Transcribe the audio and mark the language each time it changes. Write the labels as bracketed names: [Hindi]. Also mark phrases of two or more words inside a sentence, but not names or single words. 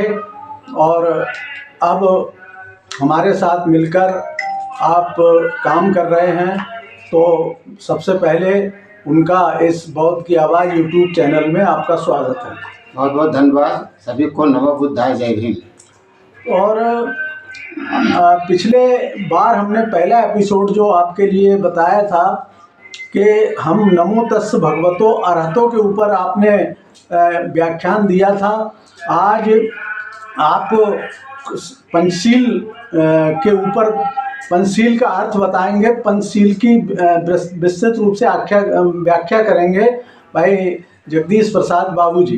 [Hindi] और अब हमारे साथ मिलकर आप काम कर रहे हैं, तो सबसे पहले उनका इस बौद्ध की आवाज़ [English] YouTube channel [Hindi] में आपका स्वागत है। बहुत बहुत धन्यवाद। सभी को [Pali] नमो बुद्धाय, [Hindi] जय भीम। और पिछले बार हमने पहला एपिसोड जो आपके लिए बताया था कि हम [Pali] नमो तस् भगवतो अरहतो [Hindi] के ऊपर आपने व्याख्यान दिया था। आज आप पंचशील के ऊपर पंचशील का अर्थ बताएंगे, पंचशील की विस्तृत रूप से व्याख्या करेंगे भाई जगदीश प्रसाद बाबूजी।